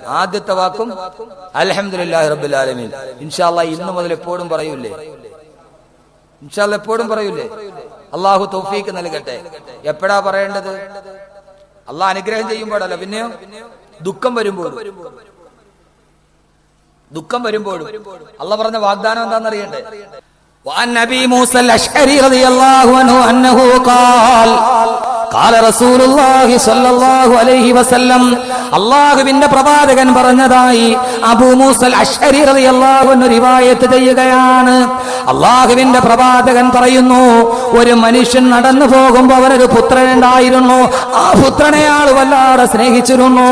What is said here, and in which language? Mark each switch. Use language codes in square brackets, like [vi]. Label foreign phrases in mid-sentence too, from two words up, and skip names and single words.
[ml] ആദ്യത്തെ വാക്കും [ar] الحمد لله رب العالمين. إن شاء الله [ml] ഇന്നു മുതൽ എപ്പോഴും പറയൂലേ? [ar] إن شاء الله [ml] എപ്പോഴും പറയൂലേ? അള്ളാഹു തൗഫീക്ക് നൽകട്ടെ. എപ്പോഴാ പറയേണ്ടത്? അള്ളാഹ് അനുഗ്രഹം ചെയ്യുമ്പോഴല്ല, പിന്നെയോ ദുഃഖം വരുമ്പോഴും. ദുഃഖം വരുമ്പോഴും അള്ളാഹ് പറഞ്ഞ വാഗ്ദാനം എന്താണെന്നറിയണ്ടേ? [ar] وعن أبي موسى الأشعري رضي الله عنه أنه قال قال رسول الله صلى الله عليه وسلم, [ml] അല്ലാഹുവിന്റെ പ്രവാചകൻ പറഞ്ഞതായി അബൂ മൂസൽ അശ്അരി [ar] رضي الله عنه [ml] റിവായത്ത് ചെയ്യുകയാണ്. അല്ലാഹുവിന്റെ പ്രവാചകൻ പറയുന്നു, ഒരു മനുഷ്യൻ നടന്നു പോകുമ്പോൾ അവനൊരു പുത്രനുണ്ടായിരുന്നു. ആ പുത്രനെ ആൾ വല്ലാതെ സ്നേഹിച്ചിരുന്നു.